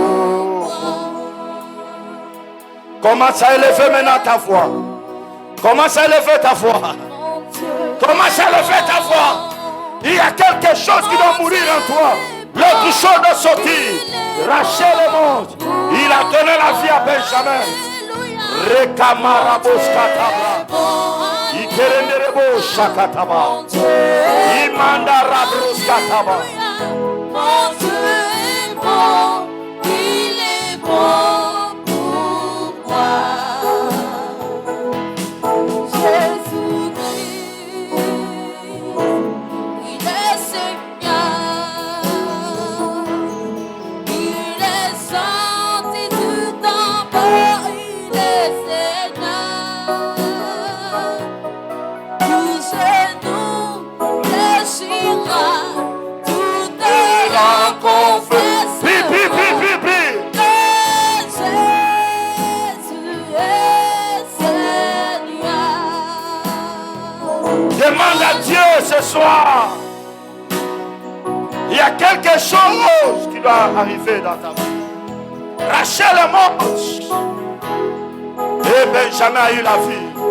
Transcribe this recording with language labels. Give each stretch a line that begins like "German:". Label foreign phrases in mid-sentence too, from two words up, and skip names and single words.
French: Commence à élever maintenant ta voix. Commence à élever ta voix. Commence à élever ta voix. Il y a quelque chose qui doit mourir en toi. L'autre chose doit sortir. Rachel est morte. Il a donné la vie à Benjamin. Rekamaraboskataba. Ikerenderebo shakataba. Imanda rabroskataba. Mon Dieu est bon, il est bon pour moi. Jésus-Christ, il est Seigneur, il est sorti du tombeau, il est Seigneur. Tout genou fléchira, toute langue confessera Pri, pri, pri, pri, pri. que Jésus est Seigneur. Demande à Dieu ce soir. Il y a quelque chose qui doit arriver dans ta vie. Rachel est morte. Et Benjamin a eu la vie.